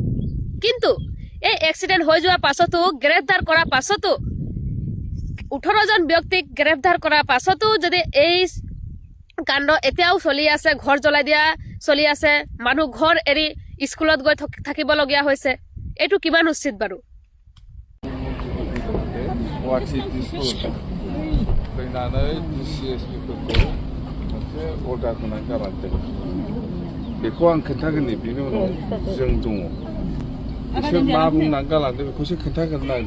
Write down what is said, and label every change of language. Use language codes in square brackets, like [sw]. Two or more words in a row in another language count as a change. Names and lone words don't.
[as] কিন্তু এই এক্সিডেণ্ট হৈ যোৱাৰ পাছতো, গ্ৰেপ্তাৰ কৰাৰ পাছতো, 18 জন ব্যক্তিক গ্ৰেপ্তাৰ কৰাৰ পাছতো যদি এই কাণ্ড এতিয়াও চলি আছে, ঘৰ জ্বলাই দিয়া চলি আছে, মানুহ ঘৰ এৰি স্কুলত গৈ থাকিবলগীয়া হৈছে, এইটো কিমান উচিত বাৰু? [brx] फैनानै DCSPफोरखौ मोनसे अर्डार होनानै गालांदों बेखौ आं खोन्थागोननि बिनि उनाव जों दङ। बिसोर मा बुंनानै गालांदों बेखौसो खोन्थागोन आं।